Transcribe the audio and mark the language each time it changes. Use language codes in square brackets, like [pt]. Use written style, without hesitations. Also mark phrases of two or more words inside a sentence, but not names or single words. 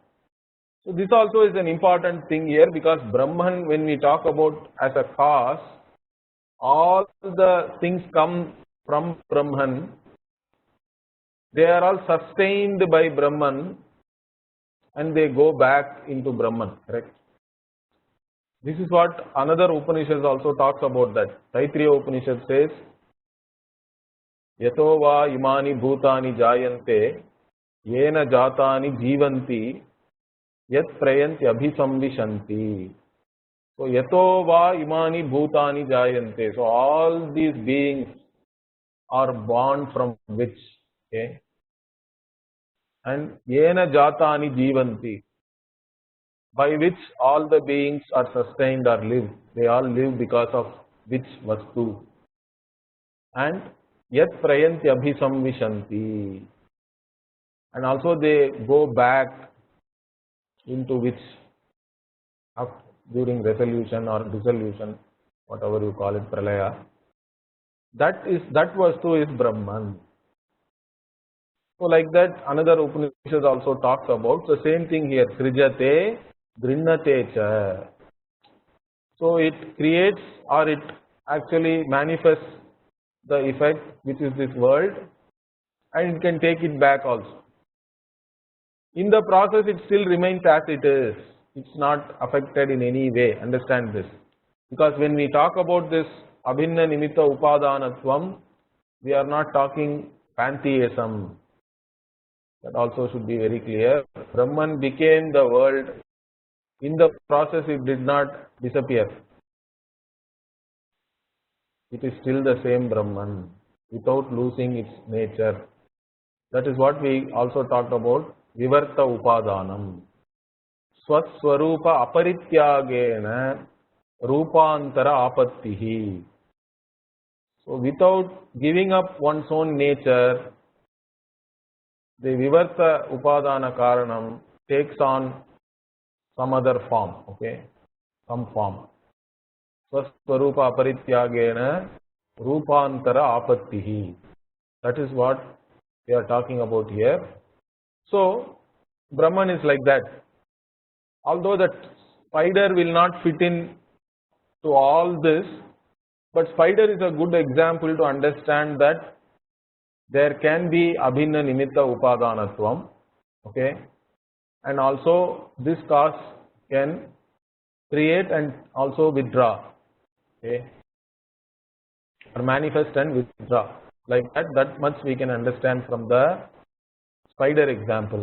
[en] So this also is an important thing here, because Brahman, when we talk about as a cause, all the things come from Brahman. They are all sustained by Brahman and they go back into Brahman, correct? This is what another Upanishad also talks about, that. Taittiriya Upanishad says, [sa] Yato va imani bhutani jayante yena jatani jivanti yat prayanti abhisamvishanti. So yato va imani bhutani jayante. [en] So all these beings are born from which? [sa] Okay. And yena jatani jivanti, [en] by which all the beings are sustained or live. They all live because of which vastu. [sa] And yat prayanti abhisamvishanti. [en] And also they go back into which during resolution or dissolution, whatever you call it, pralaya. That vastu is Brahman. So like that, another Upanishad also talks about the same thing here. [sa] Srijate, grinnate cha. [en] So it creates or it actually manifests the effect which is this world, and it can take it back also. In the process, it still remains as it is. It's not affected in any way. Understand this. Because when we talk about this [sa] abhinna nimitta upadanatvam, [en] we are not talking pantheism. That also should be very clear. Brahman became the world. In the process, it did not disappear. It is still the same Brahman without losing its nature. That is what we also talked about. [sa] Vivarta upadanam. Swaswarupa aparityagena rupantara apattihi. [en] So without giving up one's own nature, the [sa] Vivarta upadana karanam [en] takes on some other form, okay, some form. [sa] Swaswarupa aparityagena rupantara apattihi. [en] That is what we are talking about here. So Brahman is like that. Although that spider will not fit in to all this, but spider is a good example to understand that there can be [sa] abhinna nimitta upadanatvam, [en] okay, and also this cause can create and also withdraw, okay, or manifest and withdraw. Like that much we can understand from the spider example.